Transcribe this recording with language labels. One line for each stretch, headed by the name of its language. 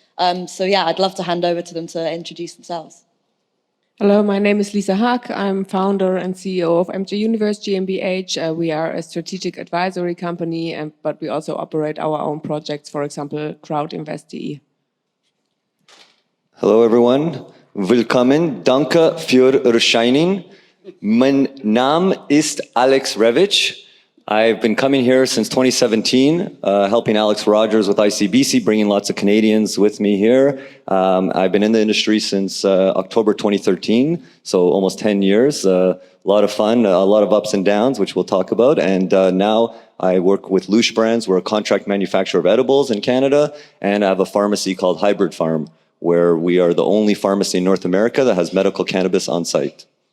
English: I'd love to hand over to them to introduce themselves. Hello, my name is Lisa Haag. I'm founder and CEO of MJ Universe GmbH. We are a strategic advisory company, but we also operate our own projects, for example, Crowdinvest.de. Hello everyone,
German: willkommen, danke für Erscheinen. Mein Name ist Alex Revich.
English: I've been coming here since 2017, helping Alex Rogers with ICBC, bringing lots of Canadians with me here. I've been in the industry since October 2013, so almost 10 years. A lot of fun, a lot of ups and downs, which we'll talk about. And now I work with Lush Brands. We're a contract manufacturer of edibles in Canada, and I have a pharmacy called Hybrid Farm, where we are the only pharmacy in North America that has medical cannabis on site.